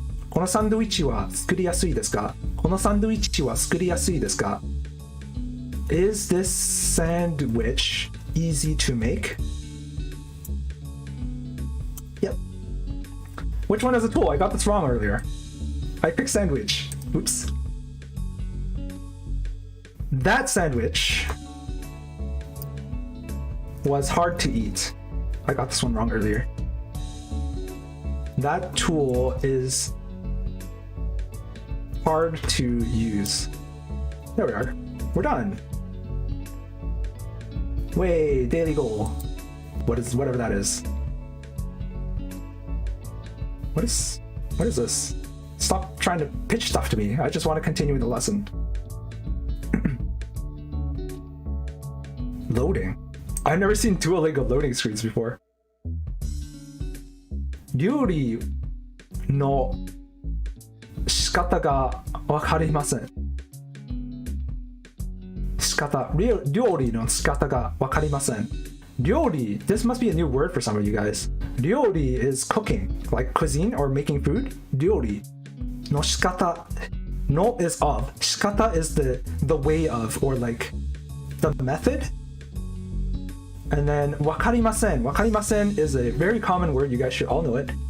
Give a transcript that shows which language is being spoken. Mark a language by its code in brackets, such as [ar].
[ja] このサンドイッチは作りやすいですか？このサンドイッチは作りやすいですか？ [en] Is this sandwich easy to make? Yep. Which one is a tool? I got this wrong earlier. I picked sandwich. Oops. That sandwich was hard to eat. I got this one wrong earlier. That tool is hard to use. There we are. We're done. Way, daily goal. Whatever that is. What is this? Stop trying to pitch stuff to me. I just want to continue the lesson. Loading. I've never seen Duolingo loading screens before. [ja] 料理の仕方がわかりません。料理の仕方がわかりません。料理, [en] this must be a new word for some of you guys. 料理 is cooking, like cuisine or making food. [ja] 料理の仕方 [en] no is of. [ja] 仕方 [en] is the way of or like the method. And then [ja] わかりません [en] is a very common word. You guys should all know it.